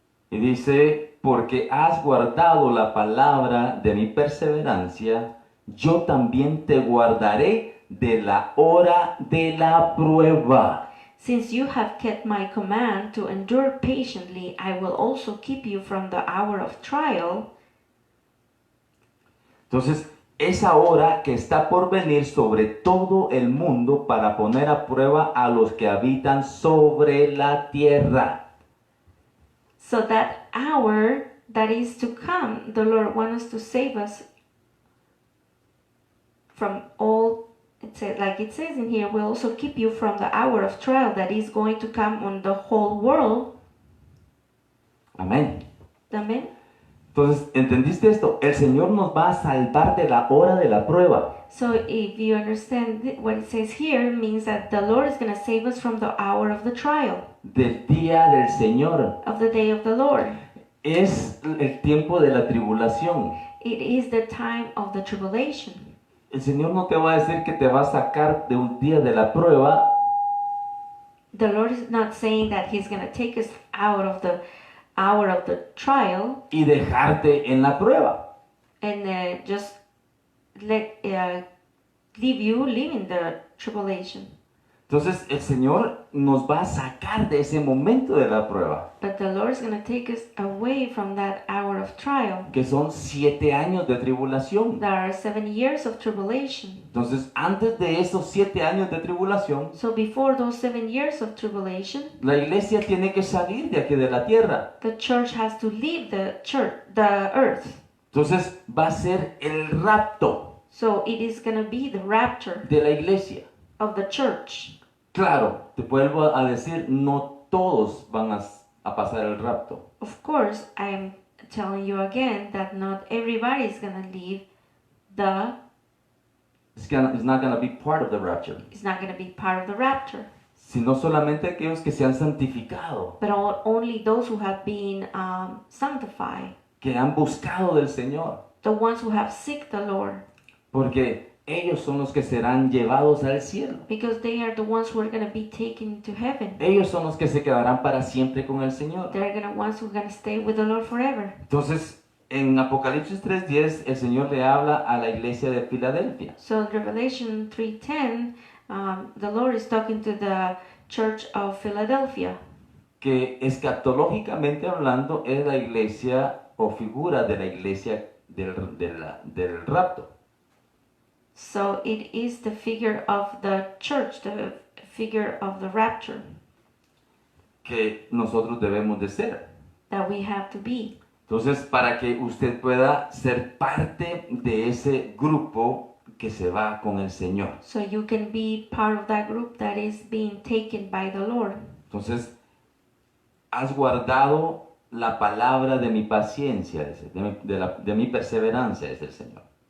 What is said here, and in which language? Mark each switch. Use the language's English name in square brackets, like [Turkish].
[Spanish] Y dice, porque has guardado la palabra de mi perseverancia, yo también te guardaré de la hora de la prueba. [English] Since you have kept my command to endure patiently, I will also keep you from the hour of trial. [Spanish] Entonces, esa hora que está por venir sobre todo el mundo para poner a prueba a los que habitan sobre la tierra. [English] So that hour that is to come, the Lord wants us to save us from all. Like it says in here, will also keep you from the hour of trial that is going to come on the whole world. [Spanish] Amén. [English] Amen. [Spanish] Entonces, ¿entendiste esto? El Señor nos va a salvar de la hora de la prueba. [English] So if you understand what it says here, it means that the Lord is going to save us from the hour of the trial, [Spanish] Del día del Señor. [English] of the day of the Lord. [Spanish] Es el tiempo de la tribulación. [English] It is the time of the tribulation. [Spanish] El Señor no te va a decir que te va a sacar de un día de la prueba [English] The Lord is not saying that He's going to take us out of the hour of the trial [Spanish] y dejarte en la prueba. [English] and just leave you living the tribulation. [Spanish] Entonces el Señor nos va a sacar de ese momento de la prueba, [English] But the Lord is going to take us away from that hour of trial. [Spanish] que son 7 años de tribulación. [English] There are 7 years of tribulation. [Spanish] Entonces, antes de esos 7 años de tribulación, [English] So before those 7 years of tribulation, [Spanish] la iglesia tiene que salir de aquí de la tierra. [English] the church has to leave the earth. [Spanish] Entonces, va a ser el rapto [English] So it is going to be the rapture [Spanish] de la iglesia. [English] of the church. [Spanish] Claro, te vuelvo a decir, no todos van a pasar el rapto. [English] Of course, I am telling you again that not everybody is going to leave It's not going to be part of the rapture. it's not going to be part of the rapture. [Spanish] Sino solamente aquellos que se han santificado, [English] But only those who have been sanctified, [Spanish] que han buscado del Señor. [English] the ones who have seeked the Lord, [Spanish] Porque ellos son los que serán llevados al cielo. [English] because they are the ones who are going to be taken to heaven. [Spanish] Ellos son los que se quedarán para siempre con el Señor. [English] They're going to ones who are going to stay with the Lord forever. [Spanish] Entonces, en Apocalipsis 3:10, el Señor le habla a la iglesia de Filadelfia. [English] So in Revelation 3:10, the Lord is talking to the church of Philadelphia, [Spanish] Que escatológicamente hablando es la iglesia o figura de la iglesia del rapto. [English] so it is the figure of the church, the figure of the rapture [Spanish] Que nosotros debemos de ser. [English] that we have to be. [Spanish] Entonces, para que usted pueda ser parte de ese grupo que se va con el Señor. [English] So you can be part of that group that is being taken by the Lord. [Spanish] Entonces, has guardado la palabra de mi paciencia, dice, de mi perseverancia, es el Señor.